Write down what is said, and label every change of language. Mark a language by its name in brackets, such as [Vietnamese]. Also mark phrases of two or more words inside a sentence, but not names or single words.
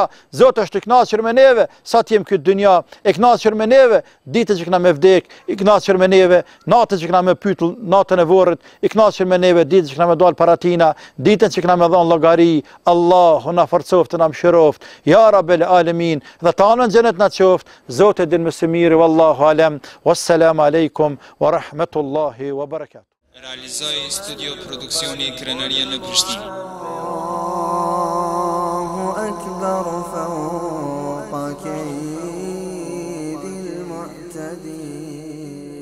[Albanian] Zoti është i kënaqur me neve, sa të jem këtë dynja, e kënaqur me neve, ditën që kena me vdek, i kënaqur me neve, natën që kena me pyet natën e vorrit, i kënaqur me neve, ditën që kena me dal para tina, ditën që kena me dhon llogari. Allahu na forcoft, na mëshiroft, [Arabic] يا رب العالمين, [Albanian] dhe ta anën xhenet na qoft. Zoti din më së miri, [Arabic] والله أعلم. والسلام عليكم ورحمة الله وبركاته. [Albanian] Realizoi studio produksioni Krenaria në Prishtinë. [Arabic] الله أكبر فوق كيد المعتدين.